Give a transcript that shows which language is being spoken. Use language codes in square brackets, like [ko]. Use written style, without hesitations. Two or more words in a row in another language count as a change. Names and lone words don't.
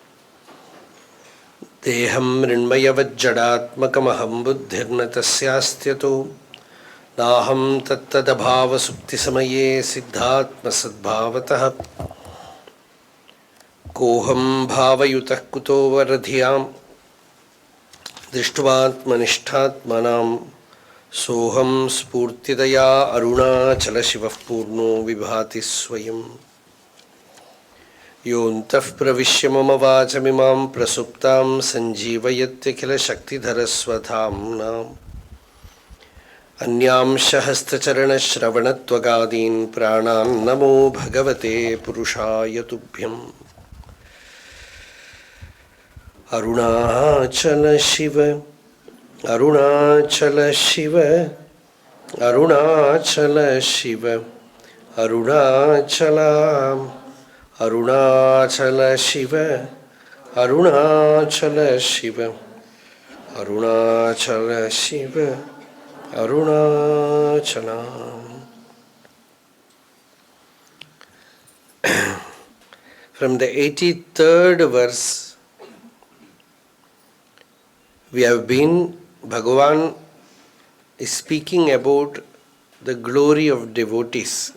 [sa] देहं रिण्मयवज्जडात्मकमहं बुद्धिर्न तस्यास्त्यतो नाहं तत्तदभावसुप्तिसमये चित्तात्मसद्भावतः कोहं भावयुतः कुतो वरधियां दृष्ट्वात्मनिष्ठात्मनां सोहं स्फूर्तितया अरुणाचलशिवः पूर्णो विभाति स्वयम्. योन्तः प्रविश्य मम वाचमिमां प्रसुप्तां सञ्जीवयत्यखिल शक्तिधरस्वधाम्नाम् अन्यांश हस्तचरणश्रवणत्वगादीन् प्राणान् नमो भगवते पुरुषाय तुभ्यम्। अरुणाचल शिव अरुणाचल शिव अरुणाचल शिव अरुणाचल अरुणाचल शिव अरुणाचल शिव अरुणाचल शिव Arunāchala. [en] From the 83rd verse, we have been, Bhagavan is speaking about the glory of devotees.